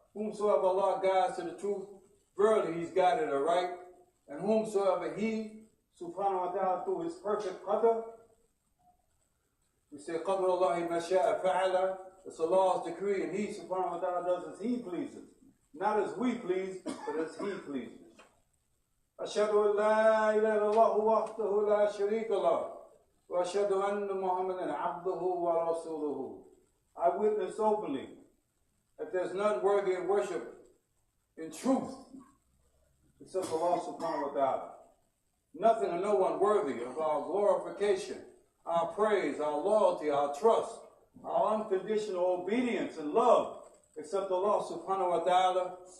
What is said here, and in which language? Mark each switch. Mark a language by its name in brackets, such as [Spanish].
[English] Whomsoever Allah guides to the truth, verily He's guided aright. And whomsoever He subhanahu wa ta'ala through His perfect qadr, we say [Arabic] qadr Allahi ma sha'a fa'ala. [English] It's Allah's decree, and He subhanahu wa ta'ala does as He pleases. Not as we please, but as He pleases. [Arabic] أشهد أن لا إله إلا الله وحده لا شريك له وأشهد أن محمدا عبده ورسوله. [English] I witness openly that there's none worthy of worship in truth except Allah subhanahu wa ta'ala. Nothing and no one worthy of our glorification, our praise, our loyalty, our trust, our unconditional obedience and love except Allah subhanahu wa ta'ala.